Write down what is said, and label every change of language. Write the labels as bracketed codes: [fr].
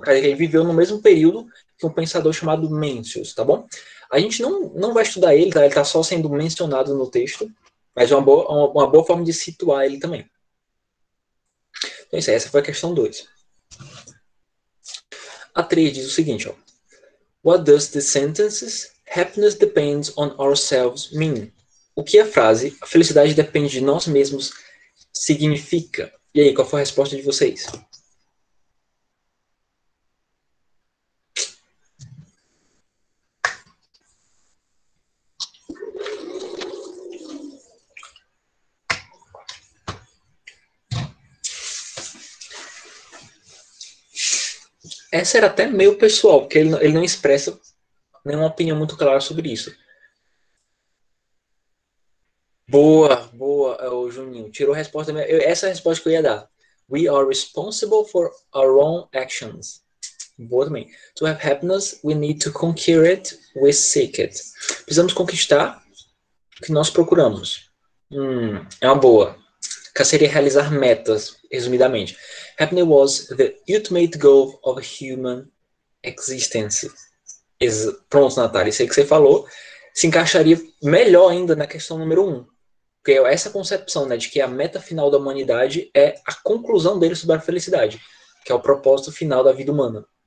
[pt] Cara, ele viveu no mesmo período que um pensador chamado Mencius, tá bom? A gente não vai estudar ele, tá? Ele está só sendo mencionado no texto, mas é uma boa forma de situar ele também. Então, isso aí, essa foi a questão 2. A 3 diz o seguinte, ó. [en] What does the sentences happiness depends on ourselves mean? [pt] O que a frase a felicidade depende de nós mesmos significa? E aí, qual foi a resposta de vocês? Essa era até meio pessoal, porque ele não expressa nenhuma opinião muito clara sobre isso. Boa, o Juninho. Tirou a resposta. Essa é a resposta que eu ia dar. [en] We are responsible for our own actions. [pt] Boa também. [en] To have happiness, we need to conquer it, we seek it. [pt] Precisamos conquistar o que nós procuramos. É uma boa. Que seria realizar metas, resumidamente. [en] Happiness was the ultimate goal of human existence. [pt] Pronto, Natália, isso aí que você falou se encaixaria melhor ainda na questão número 1. Porque essa concepção, né, de que a meta final da humanidade é a conclusão dele sobre a felicidade, que é o propósito final da vida humana.